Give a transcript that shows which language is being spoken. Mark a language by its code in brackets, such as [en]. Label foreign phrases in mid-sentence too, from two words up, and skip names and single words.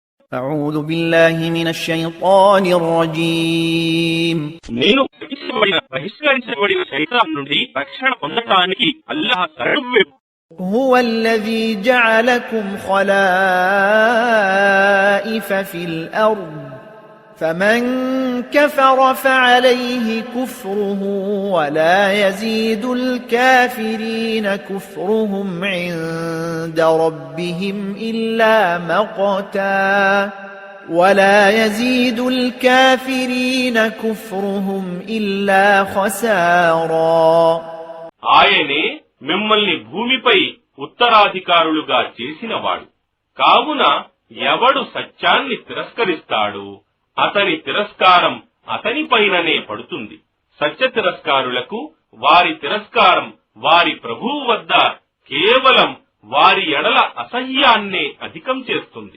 [ar] أعوذ بالله من الشيطان الرجيم [te] నేను బహిష్కరించబడిన శైతాన్ నుండి రక్షణ పొందటానికి అల్లాహ్ శరణు. [ar] هو الذي جعلكم خلائف في الأرض فمن كفر فعليه كفره ولا يزيد الكافرين كفرهم عند ربهم إلا مقتا ولا يزيد الكافرين كفرهم إلا خسارا. [te] ఆయనే మిమ్మల్ని భూమిపై ఉత్తరాధికారులుగా చేసినవాడు. కావున ఎవడు సత్యాన్ని తిరస్కరిస్తాడు అతని తిరస్కారం అతనిపైననే పడుతుంది. సత్య తిరస్కారులకు వారి తిరస్కారం వారి ప్రభువు వద్ద కేవలం వారి ఎడల అసహ్యాన్నే అధికం చేస్తుంది.